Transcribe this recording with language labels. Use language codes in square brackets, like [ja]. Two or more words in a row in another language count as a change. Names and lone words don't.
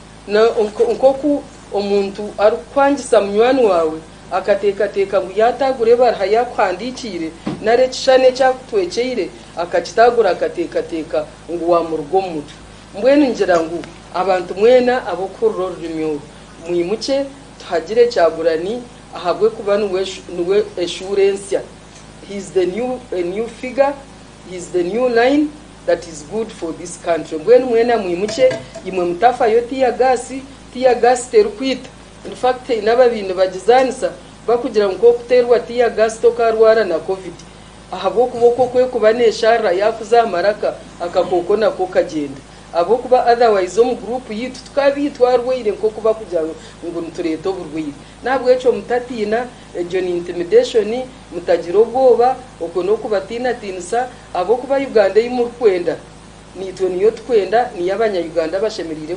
[nyn] nkoku omuntu arukwangisa munywani wawe akateekateeka ngu yatagure baraha yakuhandikire nare ekishane ekyakutwekeire akakitagura akateekateeka ngu wamuruga omu mutwe mbwenu ngira ngu abantu mwena abokuhurira orurimi oru mwimuke tuhagire Kyagurani ahabwe kuba niwe assurance. [en] He's the new figure, he's the new line that is good for this country. [nyn] Mbwenu mwena mwimuke imwe mutafa yo tiya gas terukwita. In fact inaba bintu bagizanisa bakugira ngo kuterwa tiya gas tokarwara na covid ahabwo kuboko kwe kubaneshara yakuzamaraka akakoko nako kagenda abo kuba otherwise omu group yitu tukabitwarweire nko kuba kugira ngo ntureto oburwire nabwo echo mutatina ejo ni intimidation mutagira obwoba okono kubatina tinsa abo kuba Uganda imurkwenda nitwe niyo twenda ni yabanya Uganda bashemerire